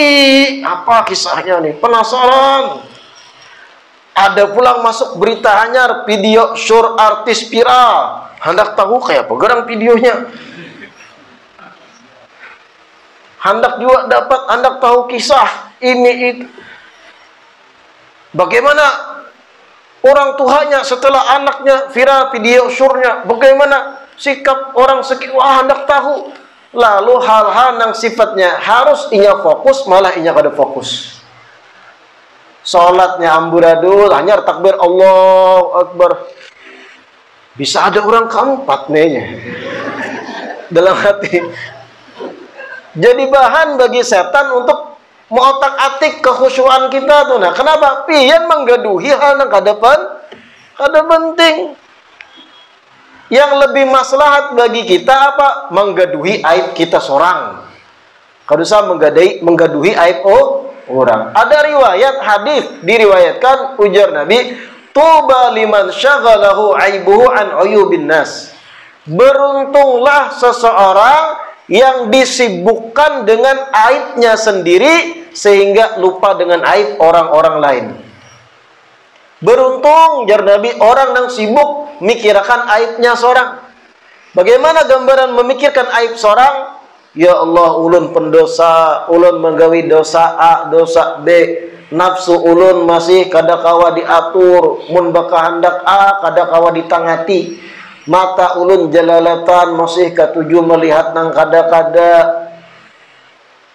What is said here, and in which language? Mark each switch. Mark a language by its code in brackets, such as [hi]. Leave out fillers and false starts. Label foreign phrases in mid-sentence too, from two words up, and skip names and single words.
[id] Apa kisahnya nih? Penasaran. [bjn] Ada pulang masuk berita hanyar, video syur artis viral. Hendak tahu kayak apa gerang videonya. Hendak juga dapat, hendak tahu kisah ini itu. [id] Bagaimana orang tuanya setelah anaknya viral video syurnya, bagaimana sikap orang sekitar? [bjn] Wah, hendak tahu. Lalu hal-hal yang sifatnya harus inya fokus, malah inya kada fokus. [id] Salatnya amburadul, hanya takbir [ar] Allahu Akbar. [id] Bisa ada orang keempat nih dalam hati. Jadi bahan bagi setan untuk mengotak-atik kekhusyuan kita tuh. Nah, kenapa? [bjn] Pian menggaduhi hal yang kada penting. [id] Yang lebih maslahat bagi kita apa? [bjn] Menggaduhi aib kita seorang. Kada usah menggaduhi aib orang. [id] Ada riwayat hadis diriwayatkan ujar Nabi, [ar] "Tuba liman syaghalahu aibuhu an uyubin nas." [id] Beruntunglah seseorang yang disibukkan dengan aibnya sendiri sehingga lupa dengan aib orang-orang lain. [bjn] Beruntung jar Nabi orang yang sibuk mikirkan aibnya seorang. [id] Bagaimana gambaran memikirkan aib seorang? Ya Allah, [bjn] ulun pendosa, ulun menggawi dosa A, dosa B, nafsu ulun masih kada kawa diatur, mun baka hendak A kada kawa ditangati. Mata ulun jalalatan masih katuju melihat nang kada-kada.